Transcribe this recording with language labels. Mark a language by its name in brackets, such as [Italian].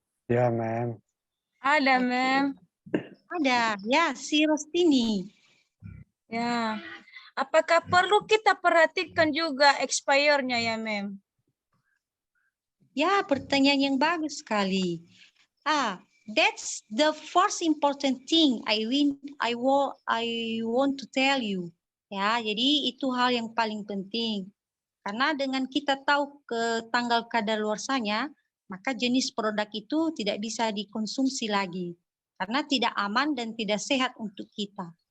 [Indonesian] Ya, Ma'am. Ada, Oke. Mem. Ada, ya, si Rostini. Ya. Apakah perlu kita perhatikan juga expire-nya ya, Mem? Ya, pertanyaan yang bagus sekali. [English] That's the first important thing I want to tell you. [Indonesian] Ya, jadi itu hal yang paling penting. Karena dengan kita tahu ke tanggal kadaluarsanya, maka jenis produk itu tidak bisa dikonsumsi lagi. Karena tidak aman dan tidak sehat untuk kita.